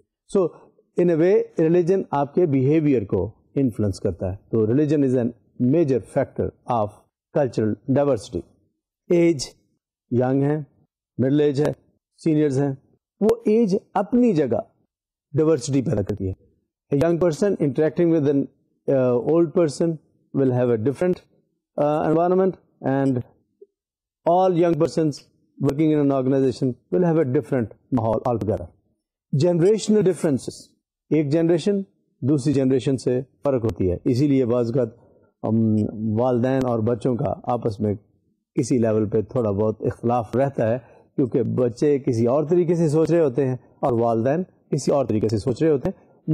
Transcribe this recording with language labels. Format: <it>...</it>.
<en>so in a way</en> <ur>religion آپ کے behaviour کو انفلوئنس کرتا ہے.</ur> <en>تو religion is an major factor of cultural diversity.</en> <ur>Age, young ہے, مڈل ایج ہے, سینئرز ہیں, وہ ایج اپنی جگہ ڈائیورسٹی پیدا کرتی ہے.</ur> <en>A young person interacting with an old person will have a different environment, and all young persons working in an organization will have a different mahal altogether. Generational differences,</en> <ur>ایک generation دوسری generation سے فرق ہوتی ہے, اسی لیے بعض اوقات والدین اور بچوں کا آپس میں کسی لیول پہ تھوڑا بہت اختلاف رہتا ہے, کیونکہ بچے کسی اور طریقے سے سوچ رہے ہوتے ہیں اور والدین کسی اور طریقے سے سوچ رہے ہوتے ہیں.</ur>